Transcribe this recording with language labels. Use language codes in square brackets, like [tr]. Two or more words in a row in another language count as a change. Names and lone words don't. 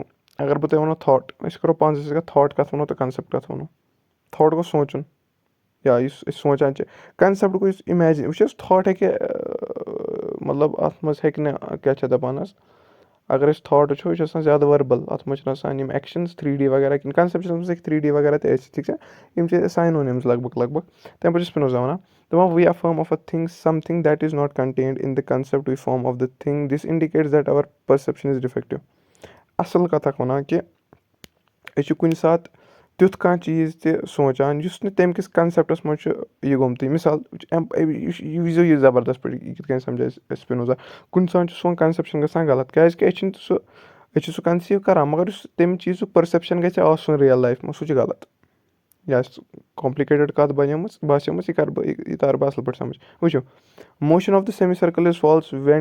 [ks] اگر بہٕ تۄہہِ وَنو تھاٹ أسۍ کَرو پانہٕ ؤنۍ تھاٹ کَتھ وَنو تہٕ کَنسٮ۪پٹ کَتھ وَنو تھاٹ گوٚو سونٛچُن یا یُس أسۍ سونٛچان چھِ کَنسٮ۪پٹ گوٚو یُس اِمیجِن وٕچھ حظ تھاٹ ہیٚکہِ مطلب اَتھ منٛز ہیٚکہِ نہٕ کیٛاہ چھِ دَپان حظ اگر أسۍ تھاٹ وٕچھو یہِ چھُ آسان زیادٕ ؤربَل اَتھ منٛز چھِنہٕ آسان یِم ایٚکشَنٕز 3D وغیرہ کِہیٖنۍ کَنسٮ۪پشَنَس منٛز ہیٚکہِ 3D وغیرہ تہِ ٲسِتھ ٹھیٖک چھا یِم چھِ ساینونِمٕز لگ بگ تَمہِ پَتہٕ چھُ سپِنوزا وَنان دَپان [en] we are form of a thing some thing that is not contained in the concept we form of the thing this indicates that our perception is defective [ks] اَصٕل کَتھ اَکھ وَنان کہِ أسۍ چھِ کُنہِ ساتہٕ تیُتھ کانٛہہ چیٖز تہِ سونٛچان یُس نہٕ تَمہِ کِس کَنسٮ۪پٹَس منٛز چھُ یہِ گوٚمتٕے مِثال یہِ وٕچھزیو یہِ زبردست پٲٹھۍ یہِ کِتھ کٔنۍ سَمجھاے سپِنوزا کُنہِ ساتہٕ چھُ سون کَنسٮ۪پشَن گژھان غلط کیٛازِکہِ أسۍ چھِ سُہ کَنسیٖو کَران مگر یُس تَمہِ چیٖزُک پٔرسٮ۪پشَن گژھِ آسُن [en] real life [ks] منٛز سُہ چھُ غلط یہِ آسہِ کامپلِکیٹِڈ کَتھ بَنیمٕژ باسیمٕژ یہِ کَرٕ بہٕ یہِ تارٕ بہٕ اَصٕل پٲٹھۍ سَمٕجھ وٕچھو [en] motion of the semi circle is false when